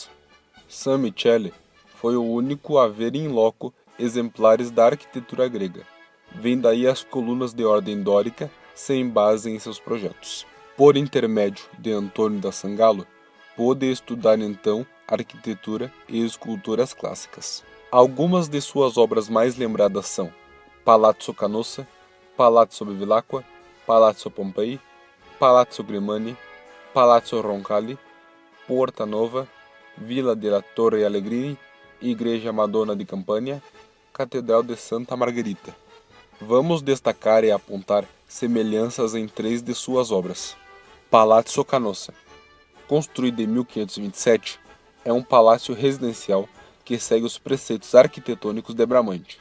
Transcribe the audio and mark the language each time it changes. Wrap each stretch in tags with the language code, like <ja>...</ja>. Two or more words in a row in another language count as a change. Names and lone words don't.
<pt>San Michele foi o único a ver em loco exemplares da arquitetura grega. Vem daí as colunas de ordem dórica sem base em seus projetos. Por intermédio de Antônio da Sangallo, pôde estudar então arquitetura e esculturas clássicas. Algumas de suas obras mais lembradas são Palazzo Canossa, Palazzo Bevilacqua, Palazzo Pompei, Palazzo Grimani, Palazzo Roncalli, Porta Nova, Villa della Torre Allegrini, Igreja Madonna di Campania, Catedral de Santa Margherita. Vamos destacar e apontar semelhanças em três de suas obras. Palazzo Canossa, construído em 1527, é um palácio residencial que segue os preceitos arquitetônicos de Bramante.</pt>